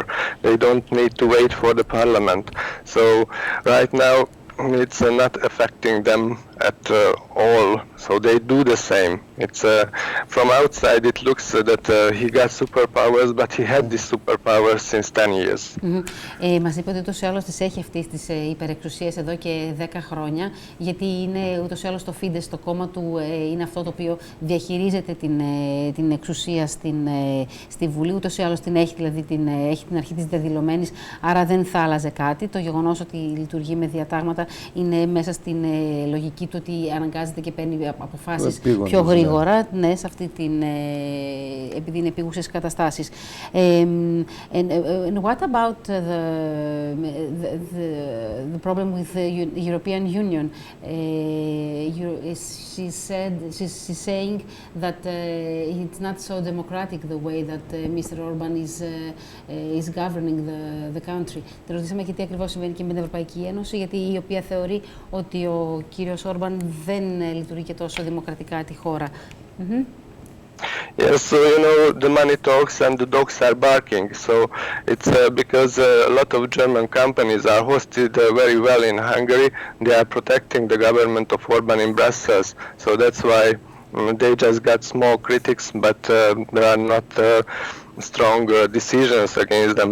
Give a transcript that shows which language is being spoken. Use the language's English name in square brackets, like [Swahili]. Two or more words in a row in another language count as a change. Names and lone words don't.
[English] They don't need to wait for the parliament. So right now it's not affecting them at all, so they do the same. It's from outside it looks that he got superpowers, but he had these superpowers since 10 years. [Greek] Μας είπε ότι ούτως ή άλλως τις έχει αυτές τις υπερεξουσίες εδώ και 10 χρόνια, γιατί είναι ούτως ή άλλως το Fidesz, το κόμμα του, είναι αυτό το οποίο διαχειρίζεται την εξουσία στη Βουλή, ούτως ή άλλως την έχει, δηλαδή έχει την αρχή της δεδηλωμένης, άρα δεν θα άλλαζε κάτι. Το γεγονός ότι λειτουργεί με διατάγματα είναι μέσα στην λογική του ότι αναγκάζεται και παίρνει αποφάσεις πιο γρήγορα, ναι, σε αυτή επειδή είναι επίγουσες καταστάσεις. [English] And what about the problem with the European Union? She's saying that it's not so democratic the way that Mr. Orban is governing the country. [Greek] Τη ρωτήσαμε και τι ακριβώς συμβαίνει και με την Ευρωπαϊκή Ένωση, γιατί η οποία θεωρεί ότι ο κύριος Όρμπαν δεν λειτουργεί και τόσο δημοκρατικά τη χώρα. [English] Yes, so you know, the money talks and the dogs are barking. So it's because a lot of German companies are hosted very well in Hungary. They are protecting the government of Orban in Brussels. So that's why they just got small critics, but there are not strong decisions against them.